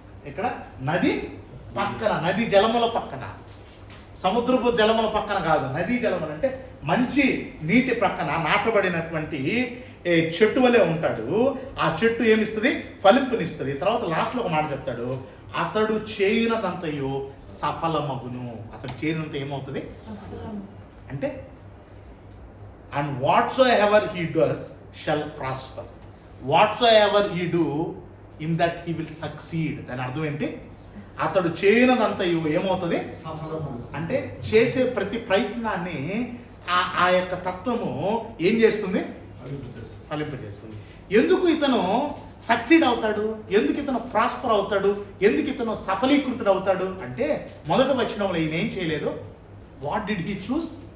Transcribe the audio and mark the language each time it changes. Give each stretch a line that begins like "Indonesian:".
Telugu: ఇక్కడ నది పక్కన, నది జలముల పక్కన, సముద్రపు జలముల పక్కన కాదు, నదీ జలములు అంటే మంచి నీటి పక్కన నాటబడినటువంటి చెట్టు వలె ఉంటాడు. ఆ చెట్టు ఏమిస్తుంది? ఫలింపునిస్తుంది. తర్వాత లాస్ట్లో ఒక మాట చెప్తాడు, అతడు చేయునదంతయు సఫలమగును. అతడు చేయనంత ఏమవుతుంది అంటే,
English: and whatsoever he does shall prosper. Whatsoever he do, in that he will succeed.
Telugu: దాని అర్థం ఏంటి? అతడు చేయనదంతయు ఏమవుతుంది? అంటే చేసే ప్రతి ప్రయత్నాన్ని ఆ యొక్క తత్వము ఏం చేస్తుంది? ఫలింపజేస్తుంది. ఎందుకు ఇతను సక్సీడ్ అవుతాడు? ఎందుకు ఇతను ప్రాస్పర్ అవుతాడు? ఎందుకు ఇతను సఫలీకృతుడు అవుతాడు అంటే, మొదటి వచనంలో ఈయన ఏం చేయలేదు.
English: What did he choose?